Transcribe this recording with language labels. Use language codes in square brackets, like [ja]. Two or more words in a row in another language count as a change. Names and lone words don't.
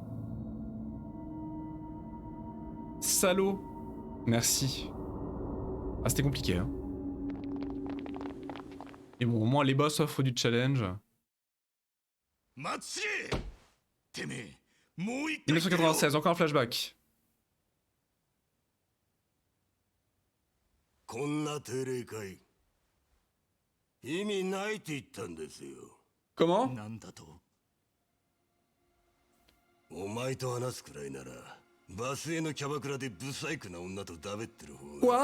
[fr] Salaud. Merci. Ah, c'était compliqué, hein. Et bon, au moins les boss offrent du challenge. 1996, encore un flashback. [ja] こんな定例会意味ないって言ったんですよ。 [fr] Comment? [ja] なんだと？お前と話すくらいならバスへのキャバクラでブサイクな女とだべってる方が